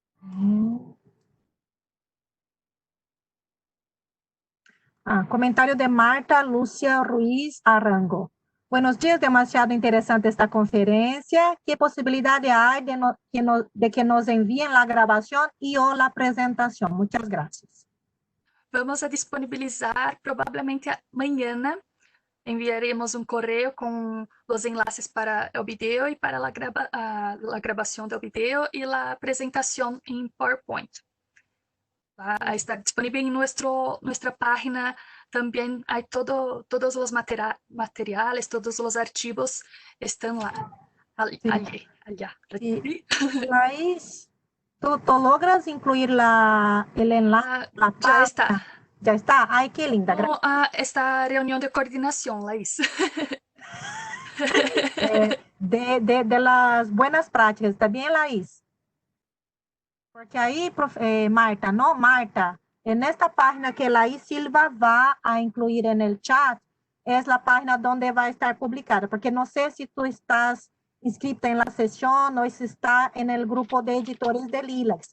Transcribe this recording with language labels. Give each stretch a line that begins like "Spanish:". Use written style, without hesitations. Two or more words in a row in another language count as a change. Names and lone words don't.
Spanish: Comentario de Marta Lucia Ruiz Arango. Buenos días, demasiado interesante esta conferencia. ¿Qué posibilidad hay de que nos envíen la grabación y o la presentación? Muchas gracias.
Portuguese: Vamos a disponibilizar provavelmente amanhã. Enviaremos um correio com os enlaces para o vídeo e para a gravação do vídeo e a apresentação em PowerPoint.
Spanish: Va a estar
Portuguese: disponível em nossa página. Também há todos os materiais, todos os arquivos estão lá.
Spanish: Allá. Laís, ¿tú logras incluir el enlace?
Portuguese: Já está.
Spanish: Ya está. Ay, qué linda.
Portuguese: Com esta reunião de coordenação, Laís.
Spanish: De las buenas prácticas, ¿está bien, Laís? Porque ahí, Marta, ¿no? Marta, en esta página que Laís Silva va a incluir en el chat, es la página donde va a estar publicada, porque no sé si tú estás inscrita en la sesión o si está en el grupo de editores de Lilacs.